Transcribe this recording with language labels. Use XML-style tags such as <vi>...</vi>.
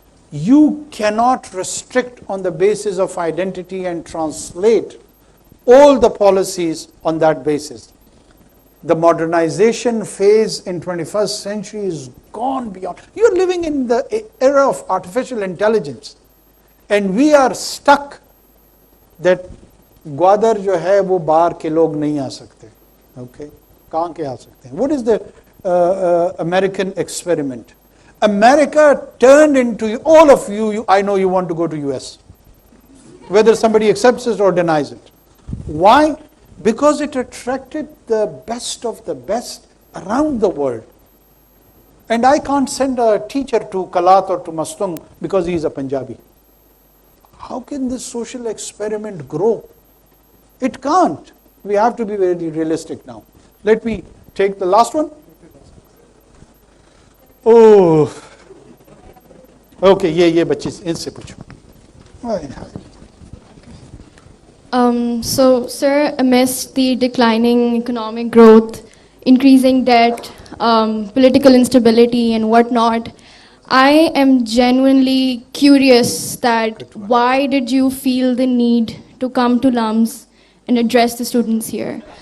<en>You cannot restrict on the basis of identity and translate all the policies on that basis. The modernization phase in 21st century is gone beyond. You're living in the era of artificial intelligence. And we are stuck that</en> <hi>Gwadar जो है वो बाहर के लोग नहीं आ सकते. Okay? कहाँ के आ सकते हैं?</hi> <en>What is the American experiment? America turned into all of you, I know you want to go to US. Whether somebody accepts it or denies it. Why? Because it attracted the best of the best around the world. And I can't send a teacher to Kalat or to Mastung because he is a Punjabi. How can this social experiment grow? It can't. We have to be very realistic now. Let me take the last one.</en> <hi>Oh, okay, ये बच्ची इनसे पूछो.</hi> <en>So, sir, amidst the declining economic growth, increasing debt, political instability and whatnot, I am genuinely curious that why did you feel the need to come to LUMS and address the students here?</en>